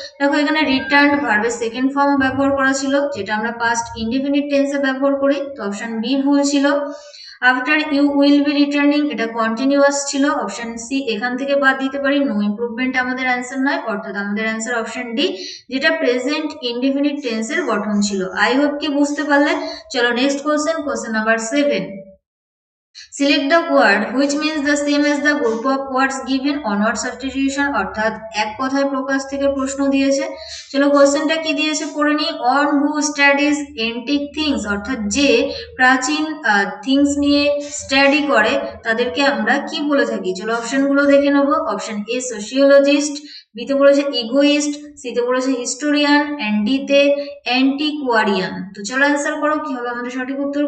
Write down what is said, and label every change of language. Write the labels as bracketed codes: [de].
[bn] দেখো এখানে রিটার্ন ভার্বের সেকেন্ড ফর্ম ব্যবহার করা ছিল যেটা আমরা পাস্ট ইনডিফিনিট টেন্সে ব্যবহার করি, তো অপশন বি ভুল ছিল। [en] after you will be returning [bn] এটা কন্টিনিউয়াস ছিল, অপশন সি এখান থেকে বাদ দিতে পারি, নো ইমপ্রুভমেন্ট আমাদের অ্যান্সার নয়, অর্থাৎ আমাদের অ্যান্সার অপশন ডি যেটা প্রেজেন্ট ইনডিফিনিট টেন্সের গঠন ছিল। [en] I hope [bn] কি বুঝতে পারলে। চলো next question, question number 7। [en] Select the word which means the same as the group of words given on word substitution, [bn] অর্থাৎ এক কথায় প্রকাশ থেকে প্রশ্ন দিয়েছে। চলো কোশ্চেনটা কি দিয়েছে পড়ে নি। [en] On who studies antique things, [bn] অর্থাৎ যে প্রাচীন থিংস নিয়ে স্টাডি করে তাদেরকে আমরা কি বলে থাকি? চলো অপশনগুলো দেখে নেব। অপশন এ সোশিওলজিস্ট, বি তে বলেছে ইগোইস্ট, সি তে বলেছে হিস্টোরিয়ান, এন্ড ডি তে অ্যান্টিকোয়ারিয়ান। তো চলো অ্যান্সার করো। কি হবে আমাদের সঠিক উত্তর?